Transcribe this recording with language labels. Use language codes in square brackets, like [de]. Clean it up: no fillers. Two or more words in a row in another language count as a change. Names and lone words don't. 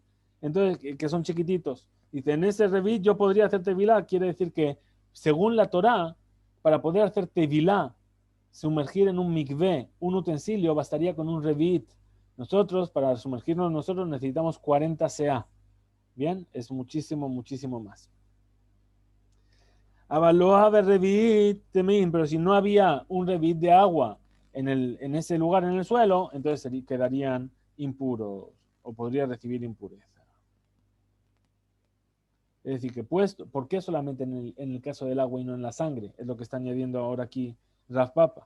[es] Entonces, que son chiquititos. Dice, en ese revit yo podría hacer tevilá. Quiere decir que, según la Torá, para poder hacer tevilá, sumergir en un mikvé, un utensilio, bastaría con un revit. Nosotros, para sumergirnos nosotros, necesitamos 40 CA. Bien, es muchísimo, muchísimo más. [he] Avaloja de revit temín, [es] pero si no había un revit de agua en ese lugar, en el suelo, entonces quedarían impuros o podría recibir impureza. Es decir, que puesto, ¿por qué solamente en el caso del agua y no en la sangre? Es lo que está añadiendo ahora aquí Raf Papa.